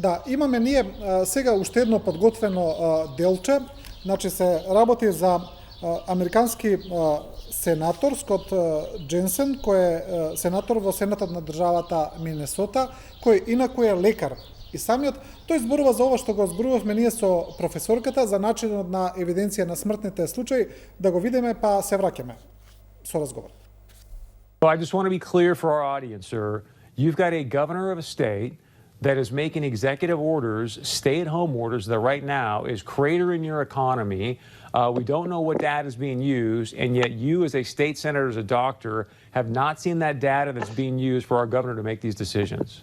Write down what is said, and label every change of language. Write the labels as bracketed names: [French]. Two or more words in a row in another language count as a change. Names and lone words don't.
[Macedonian] Да, имаме ние сега уште едно подготвено делче, значи се работи за американски сенатор Скот Дженсен, кој е сенатор во Сенатот на државата Минесота, кој инаку е лекар. И самиот тој зборува за ова што го зборувавме ние со професорката за начинот на евиденција на смртните случаи, да го видиме па се враќаме со разговор. [English] So I just want to be clear for our audience, sir. You've got a governor of a state that is making executive orders, stay-at-home orders, that right now is cratering your economy. We don't know what data is being used, and yet you, as a state senator, as a doctor, have not seen that data that's being used for our governor to make these decisions.